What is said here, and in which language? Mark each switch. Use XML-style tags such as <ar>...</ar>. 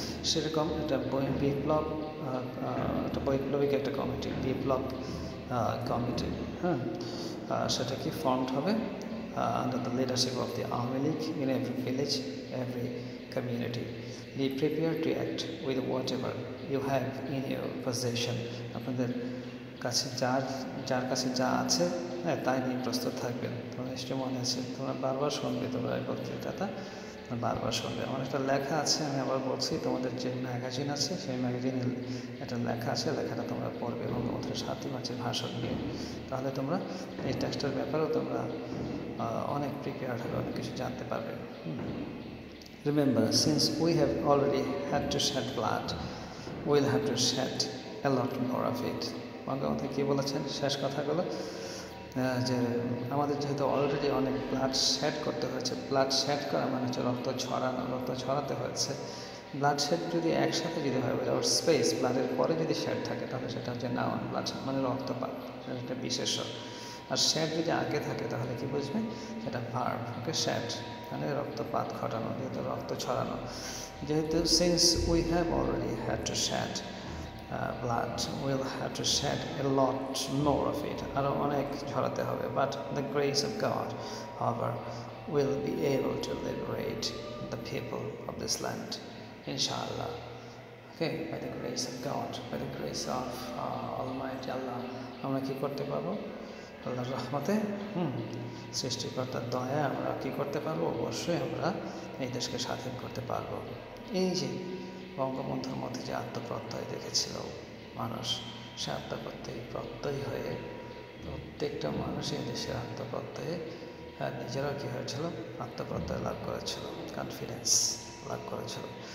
<bn>সেরকম একটা বিপ্লব, একটা বৈপ্লবিক একটা কমিটি, বিপ্লব কমিটি, হ্যাঁ, সেটা কি ফর্মড হবে</bn> <en>under the leadership of the Awami League in every village, every community. Be prepared to act with whatever you have in your possession.</en> <bn>আপনাদের কাছে যার কাছে যা আছে, হ্যাঁ, তাই নিয়ে প্রস্তুত থাকবেন। তোমার নিশ্চয়ই মনে আছে, তোমরা বারবার শুনবে, তোমরা এই বক্তৃতাটা বারবার শুনবে। আমার একটা লেখা আছে, আমি আবার বলছি, তোমাদের যে ম্যাগাজিন আছে, সেই ম্যাগাজিনে একটা লেখা আছে, লেখাটা তোমরা পড়বে বঙ্গবন্ধুর 7ই মার্চের ভাষণ নিয়ে। তাহলে তোমরা এই টেক্সটের ব্যাপারেও তোমরা অনেক প্রিপেয়ার্ড হবে, অনেক কিছু জানতে পারবে।</bn> <en>Remember, since we have already had to shed blood, we'll have to shed a lot more of it.</en> <bn>Bangabandhu কী বলেছেন শেষ কথাগুলো, যে আমাদের যেহেতু অলরেডি অনেক ব্লাড শেড করতে হয়েছে, ব্লাড শেড করা মানে হচ্ছে রক্ত ছড়ানো, রক্ত ছড়াতে হয়েছে। ব্লাড শেড যদি একসাথে যদি হয়, উইদাউট স্পেস, ব্লাডের পরে যদি শেড থাকে, তাহলে সেটা হচ্ছে নাউন, ব্লাড শেড মানে রক্তপাত, সেটা একটা বিশেষ্য। আর শেড যদি আগে থাকে তাহলে কি বুঝবে, সেটা ভার্ব, ওকে। শেড মানে রক্তপাত ঘটানো, যেহেতু রক্ত ছড়ানো, যেহেতু since we have already had to shade</bn> <en>blood, we'll have to shed a lot more of it,</en> <bn>আরও অনেক ঝরাতে হবে।</bn> <en>But the grace of God, however, will be able to liberate the people of this land, inshallah. Okay, by the grace of God, by the grace of Almighty Allah,</en> <bn>আমরা কি করতে পারবো, আল্লাহর রহমতে, সৃষ্টিকর্তার দয়া, আমরা কি করতে পারবো, অবশ্যই আমরা এই দেশকে স্বাধীন করতে পারবো। এই যে বঙ্গবন্ধুর মধ্যে যে আত্মপ্রত্যয় দেখেছিল মানুষ, সে আত্মপ্রত্যয়ী হয়ে প্রত্যেকটা মানুষ এই দেশের আত্মপ্রত্যয়ে নিজেরাও কী হয়েছিল, আত্মপ্রত্যয় লাভ করেছিল, কনফিডেন্স লাভ করেছিল।</bn>